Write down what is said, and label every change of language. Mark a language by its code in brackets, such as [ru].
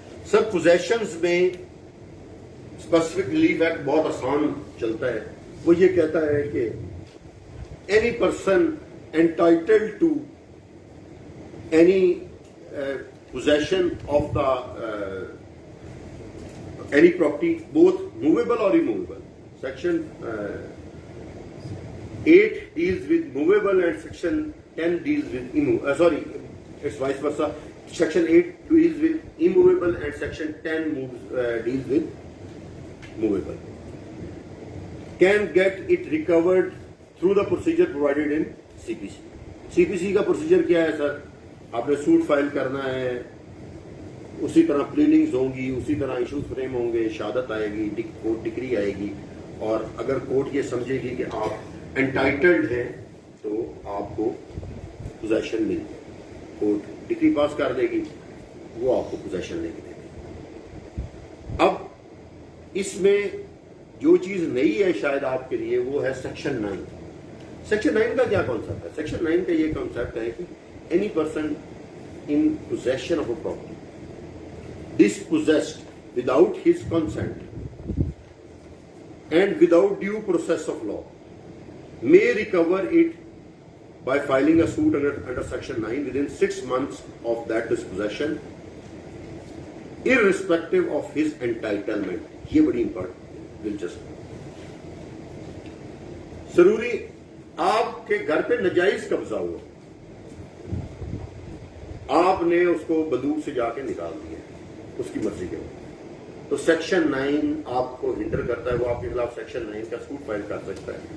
[ur] سر positions میں specific relief act بہت آسان چلتا ہے. وہ یہ کہتا ہے کہ [en] Any person entitled to any possession of the any property, both movable or immovable. Section 8 deals with movable and Section 10 deals with immovable. It's vice versa. Section 8 deals with immovable and Section 10 deals with movable. Can get it recovered through the procedure provided in CPC. [ur] CPC کا procedure کیا ہے سر؟ آپ نے suit file کرنا ہے, اسی طرح pleadings ہوں گی, اسی طرح ایشوز فریم ہوں گے, شہادت آئے گی, کورٹ ڈگری آئے گی, اور اگر کورٹ یہ سمجھے گی کہ آپ انٹائٹلڈ ہیں تو آپ کو پوزیشن مل جائے. کورٹ ڈگری پاس کر دے گی, وہ آپ کو پوزیشن لے کے دے گی. اب اس میں جو چیز نئی ہے شاید آپ کے لیے وہ ہے سیکشن 9. سیکشن 9 کا کیا کانسیپٹ ہے؟ سیکشن 9 کا یہ کانسیپٹ ہے کہ [en] any person in possession of a property dispossessed without his consent and without due process of law may recover it by filing a suit under section 9 within 6 months of that dispossession irrespective of his entitlement. [ur] یہ بڑی important دلچسپ. ضروری آپ کے گھر پہ ناجائز قبضہ ہوا, آپ نے اس کو بندوق سے جا کے نکال دیا اس کی مرضی کے بعد, تو سیکشن 9 آپ کو ہنڈر کرتا ہے, وہ آپ کے خلاف سیکشن 9 کا سوٹ فائل کر سکتا ہے.